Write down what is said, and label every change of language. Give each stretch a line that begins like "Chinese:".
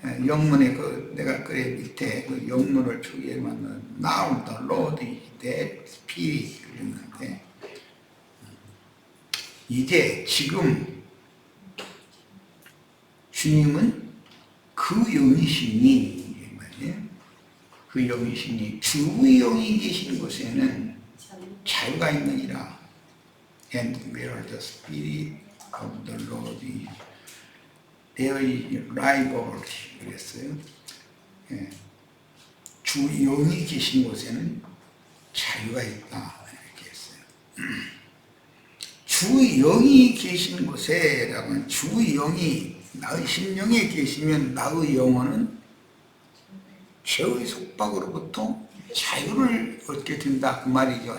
Korean: 영문의 내가 밑에 그 영문을 초기에만
English: Now the Lord is that Spirit
Korean: 그랬는데 이제 지금 주님은 그 영이시니 말이에요. 그 영이시니 주의 영이 계신 곳에는 자유가 있느니라.
English: And where the Spirit of the Lord is, there is liberty.
Korean: 그랬어요. 예. 주 영이 계신 곳에는 자유가 있다. 이렇게 했어요. 주 영이 계신 곳에라고 하면 주 영이 나의 심령에 계시면 나의 영혼은 죄의 속박으로부터 자유를 얻게 된다 그 말이죠.